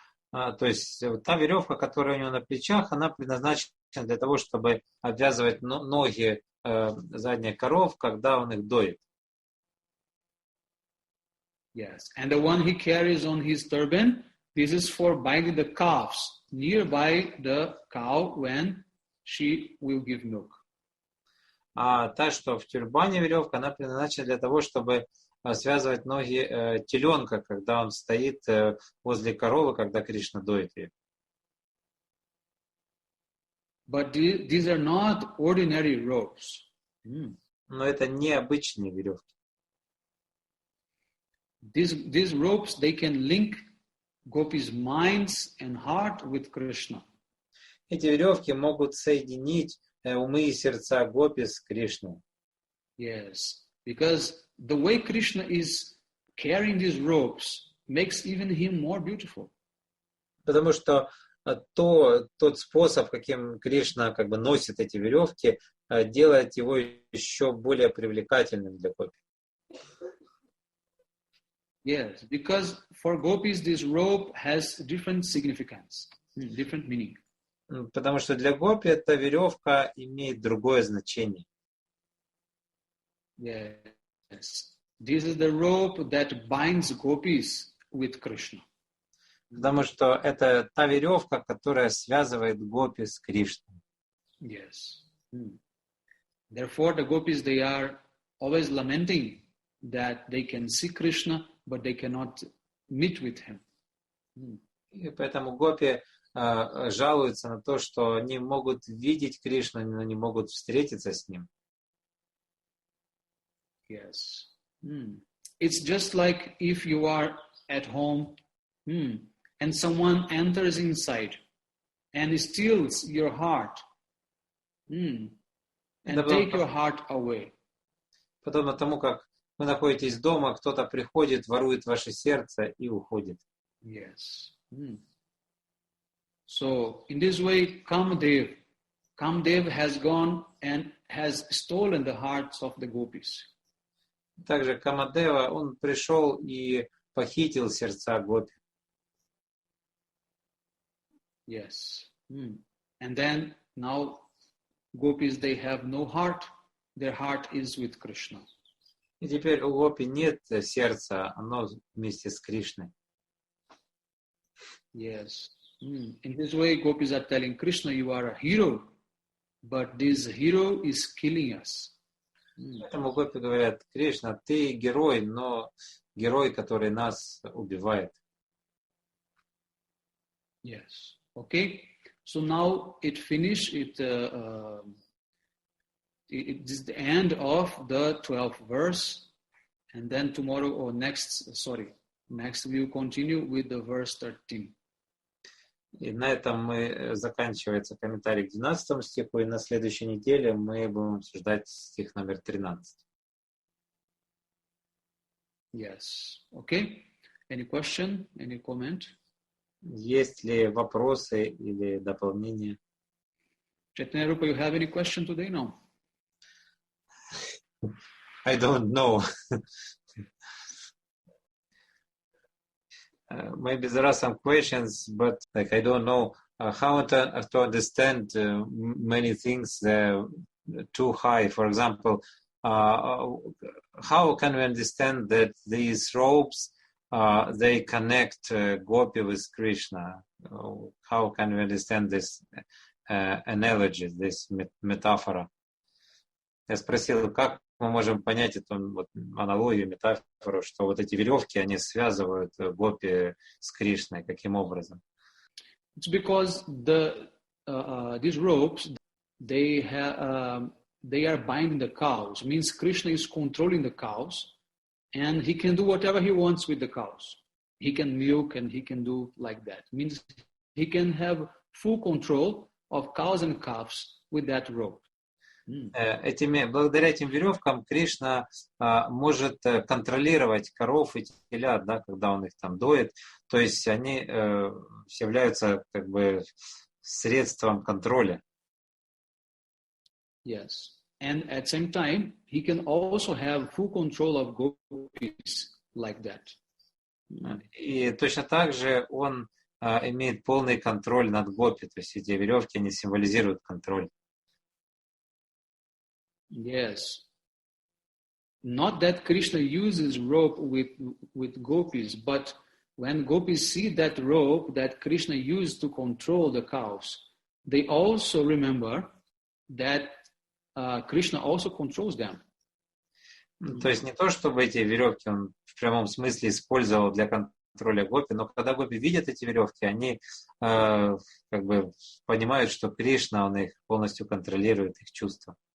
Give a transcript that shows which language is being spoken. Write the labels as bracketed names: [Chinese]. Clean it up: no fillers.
[Russian] То есть та веревка, которая у него на плечах, она предназначена для того, чтобы обвязывать ноги задних коров, когда он их доит. [English] Yes, and the one he carries on his turban, this is for binding the calves nearby the cow when she will give milk. [Russian] А та, что в тюрбане веревка, она предназначена для того, чтобы связывать ноги теленка, когда он стоит возле коровы, когда Кришна доит ее. [English] But these are not ordinary ropes. [Russian] Но это не обычные веревки. [English] These ropes, they can link Gopi's minds and heart with Krishna. [Russian] Эти веревки могут соединить умы и сердца Гопи с Кришной. [English] Yes, because the way Krishna is carrying these ropes makes even him more beautiful. [Russian] Потому что тот способ, каким Кришна как бы носит эти веревки, делает его еще более привлекательным для Гопи. [English] Yes, because for Gopis this rope has different significance, different meaning. [Russian] Потому что для Гопи эта веревка имеет другое значение. [English] Yes, this is the rope that binds Gopis with Krishna. [Russian] Потому что это та веревка, которая связывает Гопи с Кришной. [English] Yes. Therefore, the Gopis, they are always lamenting that they can see Krishna, but they cannot meet with him. [Russian] И поэтому Гопи жалуются на то, что они могут видеть Кришну, но не могут встретиться с ним. [English] Yes. It's just like if you are at home and someone enters inside and steals your heart and take your heart away. [Russian] Подобно тому, как вы находитесь дома, кто-то приходит, ворует ваше сердце и уходит. [English] Yes. So, in this way, Kamadev has gone and has stolen the hearts of the Gopis. [Russian] Также Камадева, он пришел и похитил сердца Гопи. [English] Yes. And then, now, Gopis, they have no heart. Their heart is with Krishna. [Russian] И теперь у Гопи нет сердца, оно вместе с Кришной. [English] Yes. In this way, Gopis are telling Krishna, you are a hero, but this hero is killing us. [Russian] Поэтому Гопи говорят, Кришна, ты герой, но герой, который нас убивает. [English] Yes. Okay. So now it finished. It is the end of the 12th verse, and then tomorrow or next we will continue with the verse 13. [Russian] И на этом заканчивается комментарий к 12 стиху, и на следующей неделе мы будем обсуждать стих номер 13. [English] Yes. Okay. Any question? Any comment? [Russian] Есть ли вопросы или дополнения? [English] Chaitanya Rupa, you have any question today? No? I don't know. Maybe there are some questions, but like I don't know how to understand many things too high. For example, how can we understand that these ropes they connect Gopi with Krishna? How can we understand this analogy, this metaphor? [Russian] Я спросил, как мы можем понять эту вот аналогию, метафору, что вот эти веревки, они связывают Гопи с Кришной, каким образом? [English] It's because these ropes, they are binding the cows. Means Krishna is controlling the cows, and he can do whatever he wants with the cows. He can milk and he can do like that. Means he can have full control of cows and calves with that rope. [Russian] Благодаря этим веревкам Кришна может контролировать коров и телят, да, когда он их там доит. То есть они являются как бы средством контроля. [English] Yes. And at the same time, he can also have full control of gopis like that. [Russian] И точно так же он имеет полный контроль над гопи. То есть эти веревки, они символизируют контроль. [English] Yes. Not that Krishna uses rope with gopis, but when gopis see that rope that Krishna used to control the cows, they also remember that Krishna also controls them. [Russian] То есть не то, чтобы эти веревки он в прямом смысле использовал для контроля гопи, но когда гопи видят эти веревки, они как бы понимают, что Кришна, он их полностью контролирует, их чувства.